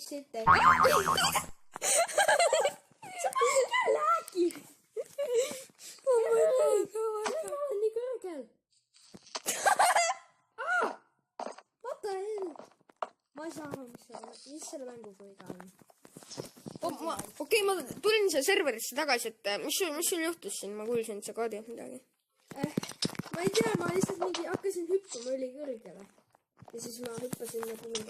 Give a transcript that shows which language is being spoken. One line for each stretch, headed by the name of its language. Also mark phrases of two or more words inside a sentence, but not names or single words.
Estonian: ette. sa räägid.
English: Oh my god.
Estonian: ma olen nii kõrgel.
English: What the hell?
Estonian: ma ei saa aru, mis selle mänguga viga on. Okei, ma tulin siia serverisse tagasi, et mis sul juhtus siin? Ma kuulsin, et sa kaadid midagi. Ma ei tea, ma lihtsalt hakkasin hüppama ülikõrgele. Ja siis ma hüppasin nagu...